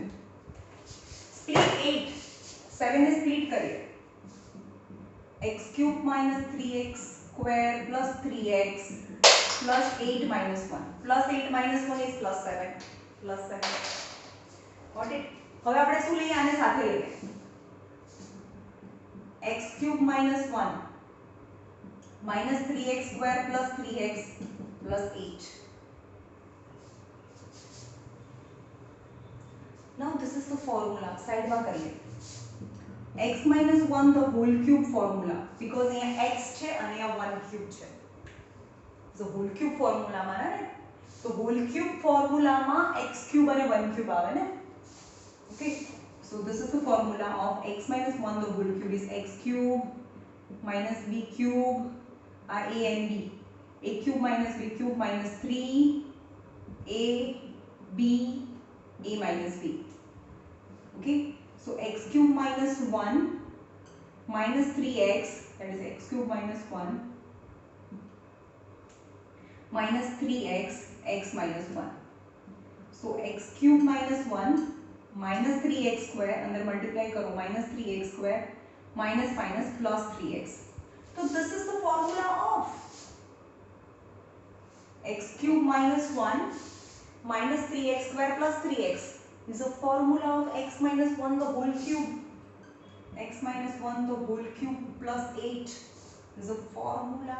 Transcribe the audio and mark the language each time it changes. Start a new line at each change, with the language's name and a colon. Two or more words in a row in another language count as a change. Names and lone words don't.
English: Split 8. 7 is split करिए. X cube minus 3x square plus 3x plus 8 minus 1. Plus 8 minus 1 is plus 7. Plus 7. Got it?
Gujarati: હવે આપણે શું લઈએ આને સાથે લઈએ.
English: X cube minus 1 minus 3x square plus 3x plus 8. Now this is the formula. Side
Hindi: में करिए.
English: X minus 1 the whole cube formula, because यहाँ x છે અને यहाँ 1 cube છે. So whole cube formula
Gujarati: માં ને,
English: so whole cube formula માં x cube અને 1 cube
Gujarati: આવે ને.
English: Okay, so this is the formula of x minus 1 the whole cube is x cube minus b cube are a and b. A cube minus b cube minus 3 a b a minus b. Okay, so x cube minus 1 minus 3x, that is x cube minus 1 minus 3x x minus 1. So x cube minus 1 minus 3x square अंदर multiply करो minus 3x square minus minus plus 3x. So this is the formula of x cube minus 1 minus 3x square plus 3x is a formula of x minus 1 the whole cube. X minus 1 the whole cube plus 8 is a formula.